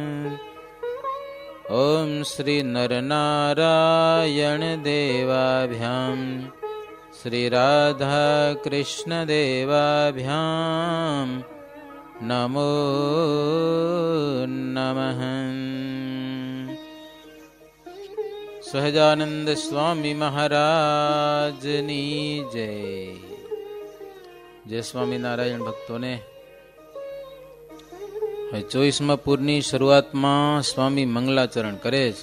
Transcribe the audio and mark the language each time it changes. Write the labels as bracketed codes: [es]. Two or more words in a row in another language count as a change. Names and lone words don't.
[sa] ॐ श्री नरनारायण देवाभ्यां श्री राधा कृष्ण देवाभ्यां नमो नमः। [gu] સહજાનંદ સ્વામી મહારાજની જય. જય સ્વામિનારાયણ ભક્તોને. હવે 24મા પૂરની શરૂઆતમાં સ્વામી મંગલાચરણ કરે છે.